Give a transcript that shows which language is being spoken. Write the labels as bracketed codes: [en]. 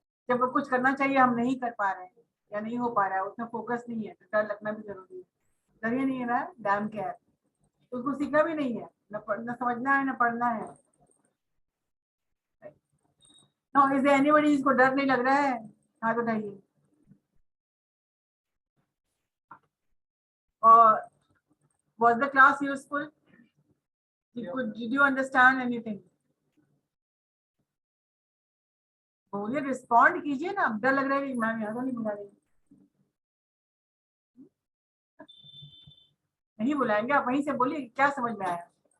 [hi] जब वो कुछ करना चाहिए हम नहीं कर पा रहे हैं या नहीं हो पा रहा है उसमें फोकस नहीं है तो डर लगना भी जरूरी है. डर ही नहीं है ना डैम क्या है उसको सीखना भी नहीं है न समझना है न पढ़ना है. [en] no is there anybody [hi] जिसको डर नहीं लग रहा है हाथ उठाइए. और [en] was the class useful? Did you understand anything? [hi] बोलिए, रिस्पॉन्ड कीजिए ना, डर लग रहा है कि मैम यहाँ तो नहीं बुला रही। नहीं बुलाएंगे, आप वहीं से बोलिए क्या समझ में आया।